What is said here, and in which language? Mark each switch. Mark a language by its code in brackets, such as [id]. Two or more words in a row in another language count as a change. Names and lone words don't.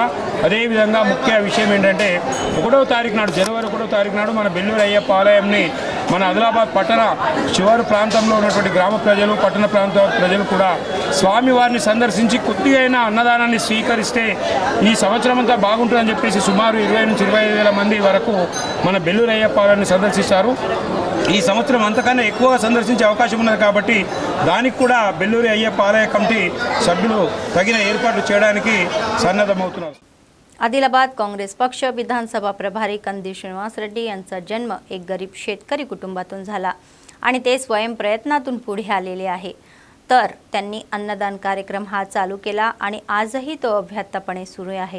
[te] అదేవిధంగా ముఖ్య విషయం ఏంటంటే 1వ తారీఖు నాడు జనవరి 1వ తారీఖు నాడు మన బెల్లూరయ్యప్ప ఆలయంని మన ఆదిలాబాద్ పట్టణ శివారు ప్రాంతంలో ఉన్నటువంటి గ్రామ ప్రజలు పట్టణ ప్రాంత ప్రజలు కూడా స్వామివారిని సందర్శించి కొద్దిగా అయినా అన్నదానాన్ని స్వీకరిస్తే ఈ సంవత్సరం అంతా బాగుంటుందని చెప్పేసి సుమారు 20 నుంచి 25,000 మంది వరకు మన బెల్లూరయ్యప్ప ఆలయాన్ని సందర్శిస్తారు. ఈ సంవత్సరం అంతకన్నా ఎక్కువగా సందర్శించే అవకాశం ఉన్నది కాబట్టి దానికి కూడా బెల్లూరి అయ్యప్ప ఆలయ కమిటీ సభ్యులు తగిన ఏర్పాట్లు చేయడానికి सन्नद्धमవుతున్నారు. [mr] आदिलाबाद काँग्रेस पक्ष विधानसभा प्रभारी कंदी श्रीनिवास रेड्डी यांचा जन्म एक गरीब शेतकरी कुटुंबातून झाला आणि ते स्वयं प्रयत्नातून पुढे आलेले आहे. तर त्यांनी अन्नदान कार्यक्रम हा चालू केला आणि आजही तो अभ्यासपणे सुरू आहे.